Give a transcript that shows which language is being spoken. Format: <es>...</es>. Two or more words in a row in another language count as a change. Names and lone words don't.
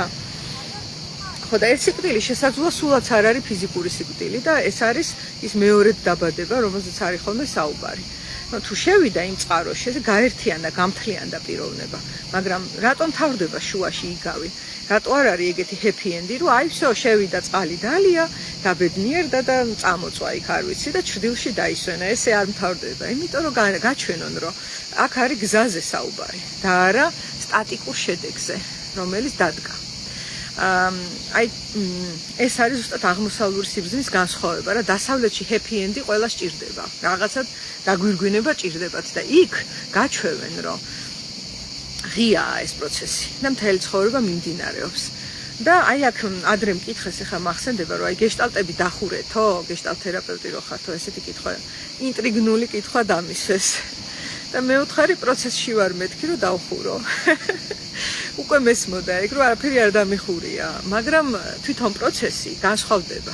<ka>ხო და ეს სიკვდილი შესაძლოა სულაც არ არის ფიზიკური სიკვდილი და ეს არის ის მეორედ დაბადება, რომელზეც არის ხოლმე საუბარი. თუ შევიდა იმ წყაროში, ეს გაერთიანდა, გამთლიანდა პიროვნება, მაგრამ რატომ თავდება შუაში იგავი? რატო არ არის ეგეთი</ka> <en>happy end-ი,</en> <ka>რომ აი всё, შევიდა წყალი დალია, დაბედნიერდა და წამოწვა იქ არ ვიცი და ჭრდილში დაისვენა. ესე არ მთავრდება, იმიტომ რომ გაჩვენონ, რომ აქ არის გზაზე საუბარი და არა სტატიკურ შედეგზე, რომელიც დადგა. აი ეს არის ზუსტად აღმოსავლური სიბრძნის განსხვავება რა დასავლეთში</ka> <en>happy end-ი</en> <ka>ყველა სჭირდება რაღაცად დაგვირგვინება ჭირდებათ და იქ გაჩვევენ რომ ღიაა ეს პროცესი და მთელი ცხოვრება მიმდინარეობს და აი აქ ადრე მკითხეს ახლა მახსენდება რომ აი გეშტალტები დახურეთო გეშტალტ თერაპევტი რო ხართო ესეთი კითხვა ინტრიგნული კითხვა დამისვეს და მეოთხარი პროცესში ვარ მეთქი რომ დავხურო უკვე მესმოდა ეგ რომ არაფერი არ დამიხურია, მაგრამ თვითონ პროცესი განსხვავდება.</ka>